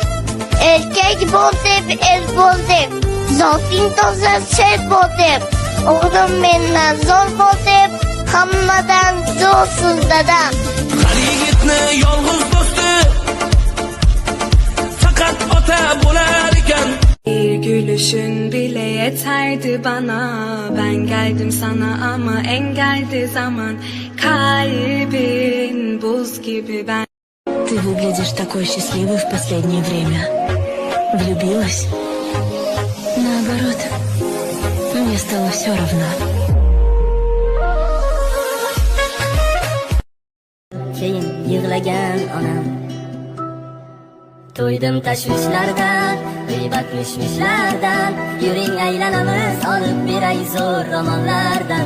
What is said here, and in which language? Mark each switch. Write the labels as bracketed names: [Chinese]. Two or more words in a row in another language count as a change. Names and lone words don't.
[Uzbek] Erkak bo'l deb, el bo'l deb, zoting toza sher bo'l deb, o'g'lim mendan zo'r bo'l deb, hammadan zo'rsiz dadam. Har yigitni yolg'iz do'sti faqat ota bo'lar ekan. [Turkish] Bir gülüşün bile yeterdi bana. Ben geldim sana ama engeldi zaman. Kalbin buz gibi ben. [Russian] Ты выглядишь такой счастливой в последнее время. Влюбилась? Наоборот, мне стало все равно. [Uzbek] Keyin yig'lagan onam, to'ydim tashvishlardan, g'iybat mishmishlardan. Yuring aylanamiz, olib beray zo'r romanlardan.